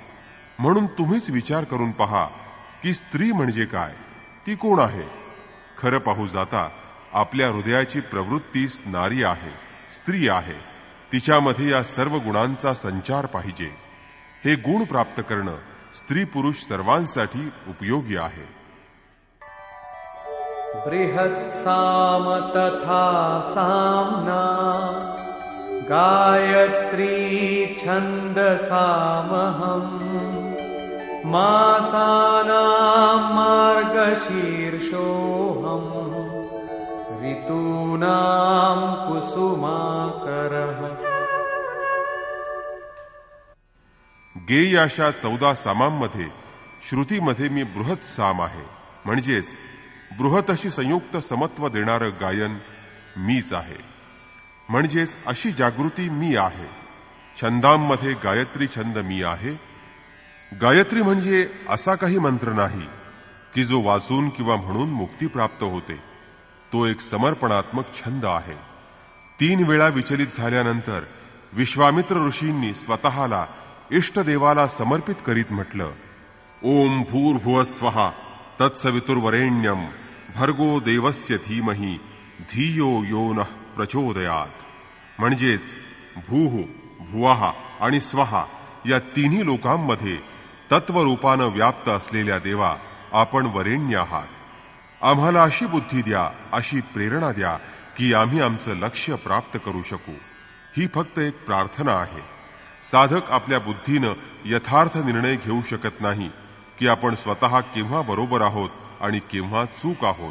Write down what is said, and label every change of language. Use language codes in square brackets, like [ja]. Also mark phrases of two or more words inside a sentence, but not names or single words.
[mr] म्हणून तुम्हीच विचार करून पहा की स्त्री म्हणजे काय, ती कोण आहे. खरं पाहू जाता आपल्या हृदयाची प्रवृत्तीच नारी आहे, स्त्री आहे. तिच्यामध्ये या सर्व गुणांचा संचार पाहिजे. हे गुण प्राप्त करणं स्त्री पुरुष सर्वांसाठी उपयोगी आहे. [sa] बृहत्साम तथा साम्ना गायत्री छन्दसामहम् मासानां मार्गशीर्षोऽहम् ऋतूनां कुसुमाकरः. [mr] गेय अशा 14 सामांमध्ये श्रुतीमध्ये मी बृहत साम आहे, म्हणजेच बृहत अशी संयुक्त समत्व देणारं गायन मीच आहे. म्हणजेच अशी जागृती मी आहे. छंदांमध्ये गायत्री छंद मी आहे. गायत्री म्हणजे असा काही मंत्र नाही की जो वाचून किंवा म्हणून मुक्ती प्राप्त होते. तो एक समर्पणात्मक छंद आहे. 3 वेळा विचलित झाल्यानंतर विश्वामित्र ऋषींनी स्वतःला इष्टदेवाला समर्पित करीत म्हटलं, [sa] ओम भूर्भुवस्वः तत्सवितुर्वरेण्यं भर्गो देवस्य धीमहि धियो यो नः प्रचोदयात. [mr] म्हणजेच भूः, भुवः आणि स्वः या तिन्ही लोकांमध्ये तत्वरूपानं व्याप्त असलेल्या देवा, आपण वरेण्य आहात. आम्हाला अशी बुद्धी द्या, अशी प्रेरणा द्या की आम्ही आमचं लक्ष्य प्राप्त करू शकू. ही फक्त एक प्रार्थना आहे. साधक आपल्या बुद्धीनं यथार्थ निर्णय घेऊ शकत नाही की आपण स्वतः केव्हा बरोबर आहोत आणि केव्हा चूक आहोत.